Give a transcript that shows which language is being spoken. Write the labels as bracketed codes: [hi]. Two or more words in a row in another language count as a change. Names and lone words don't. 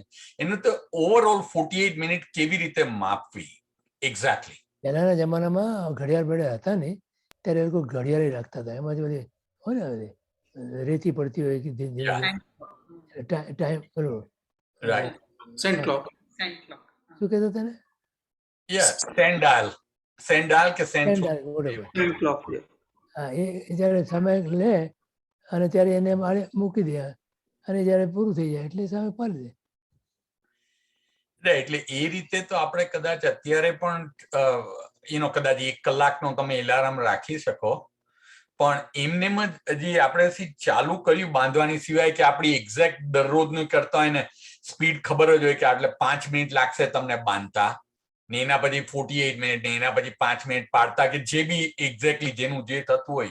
[gu] એનું તો ઓવરઓલ 48 મિનિટ કેવી રીતે માપવી એક્ઝેક્ટલી? પહેલાના જમાનામાં ઘડિયાળ બેડિયાળ હતા ને ત્યારે એ લોકો ઘડિયાળ રાખતા હતા. એમાં જ બધી હોય ને બધી રેતી પડતી હોય કે ટાઈમ પેલો રાઈટ. [en] Sand clock. sand clock. [gu] શું કહેતા હતા ને સેન્ડાલ કે સેન્ટ [en] whatever. Sand clock. Yeah. [gu] હા એ જ્યારે સમય લે અને ત્યારે એને મારે મૂકી દે અને જ્યારે પૂરું થઈ જાય એટલે સમય પાડી દે. એટલે એ રીતે તો આપણે કદાચ અત્યારે પણ એનો કદાચ 1 કલાકનો તમે એલાર્મ રાખી શકો, પણ એમનેમ જ હજી આપણે ચાલુ કર્યું બાંધવાની, સિવાય કે આપણી એક્ઝેક્ટ દરરોજનું કરતા હોય ને સ્પીડ ખબર જ હોય કે આટલે 5 મિનિટ લાગશે તમને બાંધતા ને એના પછી 48 મિનિટ ને એના પછી 5 મિનિટ પાડતા કે જે બી એક્ઝેક્ટલી જેનું જે થતું હોય.